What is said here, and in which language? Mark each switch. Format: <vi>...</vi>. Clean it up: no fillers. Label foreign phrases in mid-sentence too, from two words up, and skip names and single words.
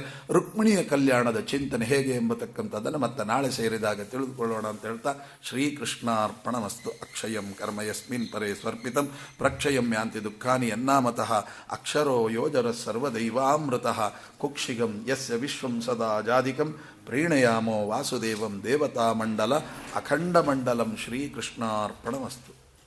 <kn>ರುಕ್ಮಿಣಿಯ ಕಲ್ಯಾಣದ ಚಿಂತನೆ ಹೇಗೆ ಎಂಬತಕ್ಕಂಥದ್ದನ್ನು ಮತ್ತೆ ನಾಳೆ ಸೇರಿದಾಗ ತಿಳಿದುಕೊಳ್ಳೋಣ ಅಂತ ಹೇಳ್ತಾ, ಶ್ರೀಕೃಷ್ಣಾರ್ಪಣಮಸ್ತು.</kn> <sa>ಅಕ್ಷಯಂ ಕರ್ಮ ಯಸ್ಮಿನ್ ಪರೇ ಸ್ವರ್ಪಿತಂ ಪ್ರಕ್ಷಯಂ ಯಾಂತಿ ದುಃಖಾನಿ ಯನ್ನಾಮತಃ ಅಕ್ಷರೋ ಯೋಜರ ಸರ್ವದೈವಾಮೃತಃ ಕುಕ್ಷಿಗಂ ಯಸ್ಯ ವಿಶ್ವಂ ಸದಾ ಜಾಧಿಕಂ ಪ್ರೀಣಯಾಮೋ ವಾಸುದೇವಂ ದೇವತಾಮಂಡಲ ಅಖಂಡಮಂಡಲಂ. ಶ್ರೀಕೃಷ್ಣಾರ್ಪಣಮಸ್ತು.</sa>